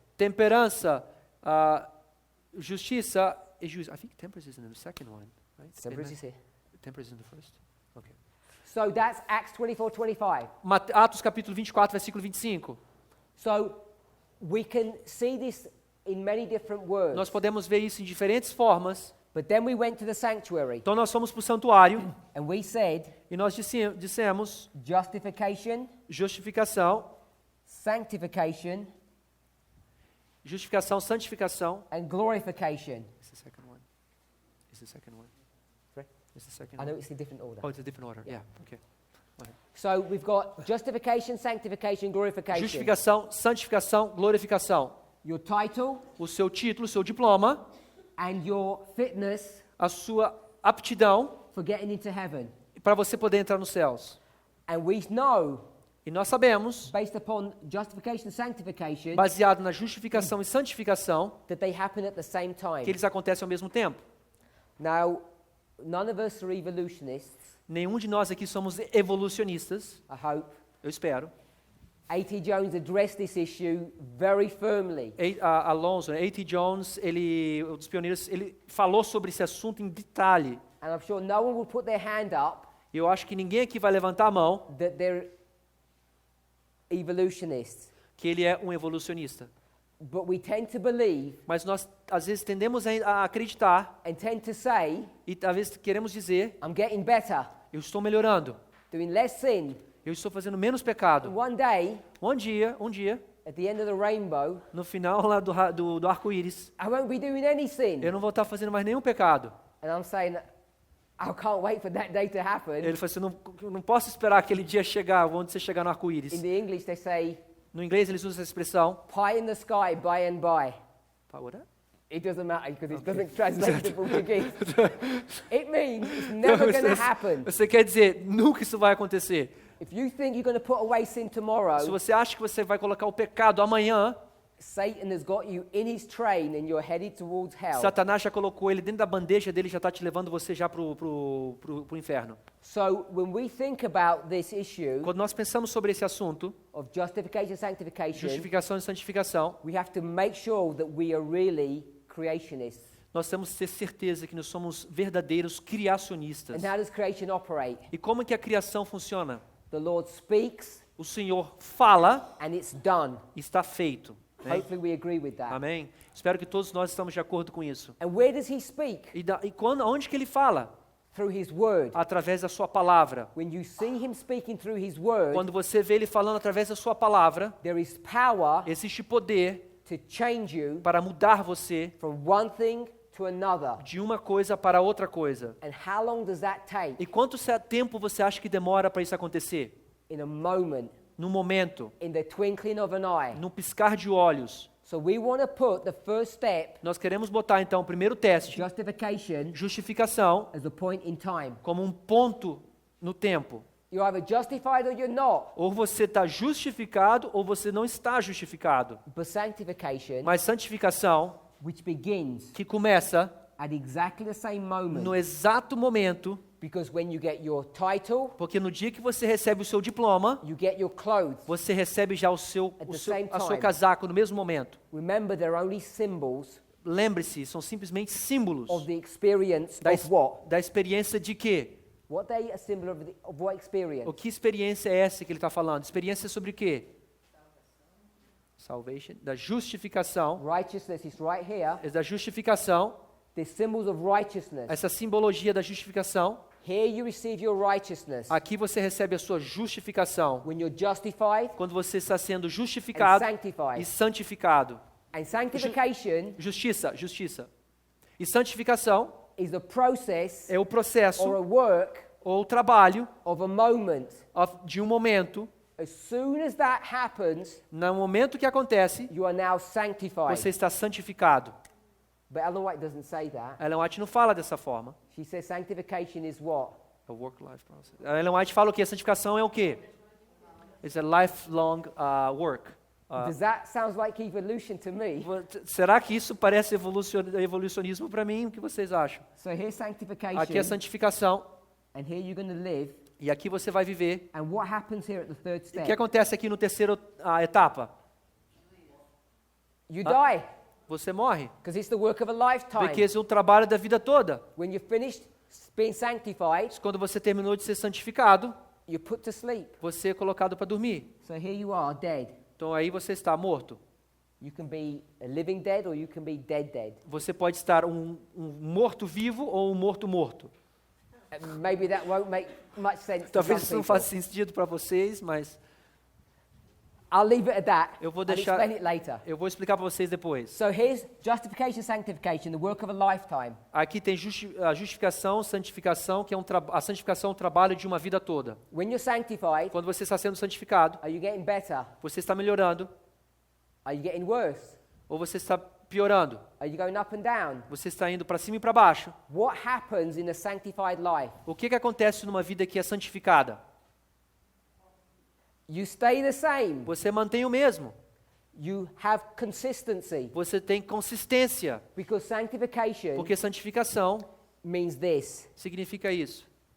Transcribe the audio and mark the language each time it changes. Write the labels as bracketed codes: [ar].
[pt] Temperança, justiça e juízo. [en] I think temperance is in the second one, right? Temperance is here. Temperance is in the first. Okay. So that's Acts 24:25. [pt] Atos capítulo 24, versículo 25. [en] So we can see this in many different words. [pt] Nós podemos ver isso em diferentes formas. [en] But then we went to the sanctuary [pt] Então nós fomos para o santuário [en] and we said [pt] e nós dissemos [en] justification, [pt] justificação, [en] sanctification, [pt] santificação. [en] and glorification. It's the second one. It's the second one. Sorry? It's the second I one. know it's a different order. Oh, it's a different order. Yeah, okay. So we've got justification, sanctification, glorification. [pt] Justificação, santificação, glorificação. [en] Your title [pt] O seu título, o seu diploma, [en] and your fitness [pt] a sua aptidão [en] for getting into heaven. [pt] para você poder entrar nos céus. [en] And we know, [pt] E nós sabemos, [en] based upon justification and sanctification, [pt] baseado na justificação e santificação, [en] that they happen at the same time. [pt] que eles acontecem ao mesmo tempo. [en] Now, none of us are evolutionists, [pt] Nenhum de nós aqui somos evolucionistas, [en] I hope. [pt] eu espero. [en] A.T. Jones addressed this issue very firmly. [pt] Alonso, A.T. Jones, um dos pioneiros, ele falou sobre esse assunto em detalhe. [en] And I'm sure no one will put their hand up [pt] E eu acho que ninguém aqui vai levantar a mão [en] that they're evolutionists. [pt] que ele é um evolucionista. [en] But we tend to believe [pt] Mas nós, às vezes, tendemos a acreditar [en] and tend to say, [pt] e, às vezes, queremos dizer, [en] I'm getting better, [pt] eu estou melhorando, [en] doing less sin. [pt] eu estou fazendo menos [en] And [pt] pecado. [en] one day, [pt] Um dia, [en] at the end of the rainbow, [pt] no final lá do arco-íris, [en] I won't be doing any sin. [pt] eu não vou estar fazendo mais nenhum pecado. [en] And I'm saying, I can't wait for that day to happen. [pt] Ele falou assim, eu não posso esperar aquele dia chegar, onde você chegar no [en] In [pt] arco-íris. [en] the English, they say, [pt] No inglês eles usam essa expressão. [en] pie in the sky, by and by. What é? It doesn't matter because it doesn't translate to Portuguese. It means it's never going to happen. [pt] Você quer dizer, nunca isso vai acontecer. [en] If you think you're going to put away sin [pt] Se [en] tomorrow, [pt] você acha que você vai colocar o pecado amanhã, [en] Satan has got you in his train and you're headed towards hell. [pt] Satanás já colocou ele dentro da bandeja dele, já está te levando você já pro inferno. [en] So when we think about this issue [pt] Quando nós pensamos sobre esse assunto, [en] of justification and sanctification, [pt] justificação e santificação, [en] we have to make sure that we are really creationists. [pt] nós temos que ter certeza que nós somos verdadeiros criacionistas. [en] And how does creation operate? [pt] E como que a criação funciona? [en] The Lord speaks [pt] O Senhor fala [en] and it's done. [pt] e está feito. Né? [en] Hopefully we agree with that. [pt] Amém? Espero que todos nós estamos de acordo com isso. [en] And where does he speak? [pt] Onde que ele fala? [en] Through his word. [pt] Através da sua palavra. [en] When you see him speaking through his word, [pt] Quando você vê ele falando através da sua palavra, [en] there is power [pt] existe poder [en] to change you [pt] para mudar você [en] from one thing to another. [pt] de uma coisa para outra coisa. [en] And how long does that take? [pt] E quanto tempo você acha que demora para isso acontecer? [en] In a moment, [pt] No momento, [en] in the twinkling of an eye. [pt] no piscar de olhos. [en] So we want to put the first step, [pt] Nós queremos botar então o primeiro teste, [en] justification, [pt] justificação, [en] as a point in time. [pt] como um ponto no tempo. [en] You're either justified or you're not. [pt] Ou você está justificado ou você não está justificado. [en] But sanctification, [pt] Mas santificação, [en] which begins [pt] que começa [en] at exactly the same moment, [pt] no exato momento, [en] because when you get your title, [pt] porque no dia que você recebe o seu diploma, [en] you get your clothes. [pt] você recebe já [en] At the same [pt] a seu [en] time. [pt] casaco no mesmo momento. [en] Remember, they're only symbols [pt] Lembre-se, são simplesmente símbolos [en] of the experience [pt] da, [en] of what? [pt] da experiência de quê? [en] What are they a symbol of what experience? [pt] O que experiência é essa que ele está falando? Experiência sobre o quê? Salvation, da justificação, [en] Righteousness is right here. [pt] da justificação, [en] The symbols of righteousness. [pt] essa simbologia da justificação, [en] Here you receive your righteousness. [pt] Aqui você recebe a sua justificação. [en] When you're justified [pt] Quando você está sendo [en] and [pt] justificado [en] sanctified. [pt] e santificado. [en] And sanctification [pt] Justiça. E santificação [en] is the process [pt] é o [en] or a [pt] processo [en] work [pt] ou o trabalho [en] of a moment. [pt] de um momento. [en] As soon as that happens, [pt] No momento que acontece, [en] you are now sanctified. [pt] você está santificado. [en] But Ellen White doesn't say that. [pt] Ellen White não fala dessa forma. [en] She says sanctification is what? A work-life process. [pt] A Ellen White fala o quê? A santificação é o quê? [en] It's a lifelong work. Does that sound like evolution to me? [pt] Será que isso parece evolucionismo para mim? O que vocês acham? [en] So here's sanctification, [pt] Aqui é santificação [en] and here you're going to live. [pt] e aqui você vai viver. [en] And what happens here at the third [pt] O [en] step? [pt] que acontece aqui no terceiro etapa? [en] You die, [pt] Você morre, [en] because it's the work of a lifetime. [pt] porque esse é o trabalho da vida toda. [en] When you're finished being sanctified, [pt] Quando você terminou de ser santificado, [en] you're put to sleep. [pt] você é colocado para dormir. [en] So here you are, dead. [pt] Então aí você está morto. [en] You can be a living dead or you can be dead. [pt] Você pode estar um morto-vivo ou um morto-morto. [en] Maybe that won't make much sense to [pt] Talvez [en] some [pt] isso não [en] people. [pt] faça sentido para vocês, mas [en] I'll leave it at that. [pt] eu vou [en] I'll [pt] deixar, [en] explain it later. [pt] eu vou explicar para vocês depois. [en] So here's justification, sanctification, the work of a lifetime. [pt] Aqui tem a justificação, santificação, que é a santificação é um trabalho de uma vida toda. [en] When you're sanctified, [pt] Quando você está sendo santificado, [en] are you getting better? [pt] você está melhorando [en] Are you getting worse? [pt] ou você está piorando. [en] Are you going up and down? [pt] Você está indo para cima e para baixo. [en] What happens in a sanctified life? [pt] O que acontece numa vida que é santificada? [en] You stay the same. [pt] Você mantém o mesmo. [en] You have consistency. [pt] Você tem consistência, [en] Because sanctification [pt] porque santificação [en] means this. [pt] significa isso.